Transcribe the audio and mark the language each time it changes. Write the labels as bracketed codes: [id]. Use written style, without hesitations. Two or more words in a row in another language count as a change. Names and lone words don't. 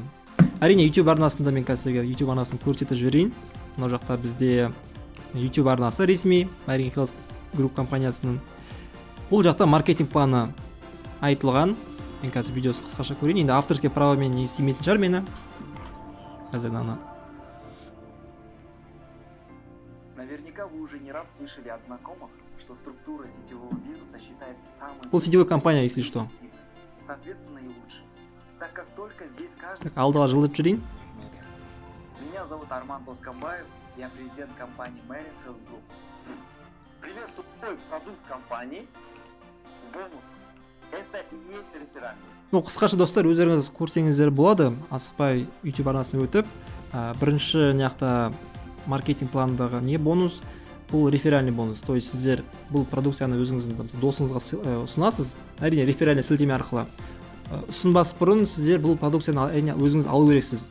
[kk] Әрине YouTube арнасында мен қазір YouTube арнасын көрсетіп жіберейін. Мына жақта бізде YouTube арнасы ресми Marine Hills Group компаниясының. Бұл жақта маркетинг планы айтылған. Мен қазір видеосы қысқаша көрейін. Енді [ru] авторский правомен [kk] не істемейтін шығар мені. Қазір ана. [ru] Наверняка вы уже не раз слышали от знакомых, что структура сетевого бизнеса считается самой... Бұл сетевой компания, если что. Соответственно, и лучше. Так как только здесь каждый... Так, [kk] алдыға жылдып жүрейін. [ru] Меня зовут Арман Тосқанбаев, я президент компании Marine Hills Group. Приветствую продукт компании бонус. Это и есть реферальный. [kk] Қысқаша достар, өздеріңіз көрсеңіздер болады. Асықпай YouTube арнасына өтіп, бірінші неақта маркетинг планындағы не бонус? Бұл реферальный бонус. [ru] То есть [kk] сіздер бұл продукцияны өзіңіздің досыңызға ұсынасыз. Әрине реферальный сілтеме арқылы. Ұсынбас бұрын сіздер бұл продукцияны өзіңіз алу керексіз.